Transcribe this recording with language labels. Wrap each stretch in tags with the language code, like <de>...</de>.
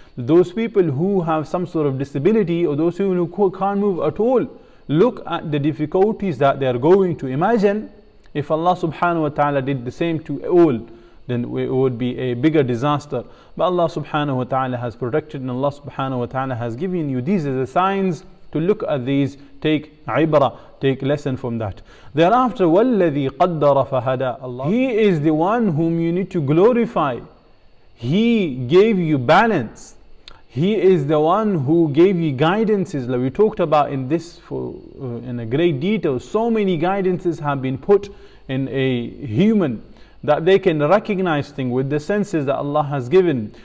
<en>Those people who have some sort of disability, or those people who can't move at all, look at the difficulties that they are going to. Imagine if Allah subhanahu wa ta'ala did the same to all, then it would be a bigger disaster. But Allah subhanahu wa ta'ala has protected, and Allah subhanahu wa ta'ala has given you these as the signs to look at these, take ibrah, take lesson from that. Thereafter,</en> <ar>وَالَّذِي قَدَّرَ فَهَدَى.</ar> <en>Allah, He is the one whom you need to glorify. He gave you balance. He is the one who gave you guidances. Like we talked about in this in a great detail. So many guidances have been put in a human, that they can recognize things with the senses that Allah has given.</en>